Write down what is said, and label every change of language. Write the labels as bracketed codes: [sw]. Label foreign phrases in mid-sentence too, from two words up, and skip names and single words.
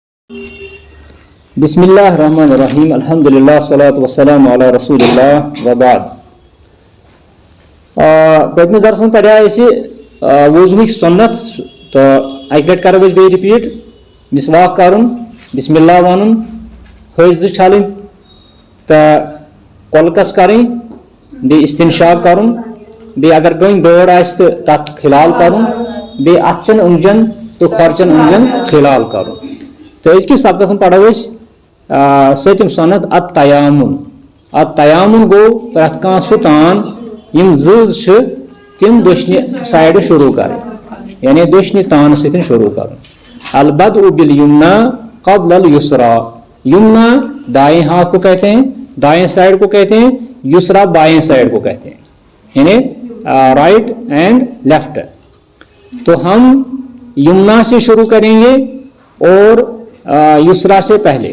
[ar] بسم اللہ الرحمن الرحیم الحمدللہ صلاۃ وسلام علی رسول اللہ وبعد. [ks] پٔتمِس درسس منٛز پڑھے اَسہِ وضوٗہٕکۍ سُنت تہٕ اَکہِ لٹہِ کرو أسۍ بیٚیہِ رِپیٖٹ. مسواک کرُن، [ar] بسم اللہ [ks] وَنُن، ۂسۍ زٕ چھلٕنۍ تہٕ کۄلکس کرٕنۍ، بیٚیہِ استنشاق کرُن، بیٚیہِ اگر کٲنٛسہِ گٲڑ آسہِ تہٕ تتھ کھلال کرُن، بیٚیہِ اتھٕ چٮ۪ن أنٛگجن تہٕ کھۄرچٮ۪ن أنٛگجن کھلال کرُن. تہٕ أزکِس سبقس منٛز پرو أسۍ سٔتِم سۄنت التیامُن. التیامُن گوٚو پرٛٮ۪تھ کانٛہہ سُہ تان یِم زٕز چھِ تِم دٔچھنہِ سایڈٕ شروٗع کرٕنۍ، یعنی دٔچھنہِ تانہٕ سۭتۍ شروٗع کرُن. [ar] البدء بالیمنا قبل الیسرا. [ur] یمنا دائیں ہاتھ کو کہتے ہیں، دائیں سائڈ کو کہتے ہیں، یسرا بائیں سائڈ کو کہتے ہیں، یعنی [en] right and left. [ur] تو ہم یمنا سے شروع کریں گے اور یسرا سے پہلے.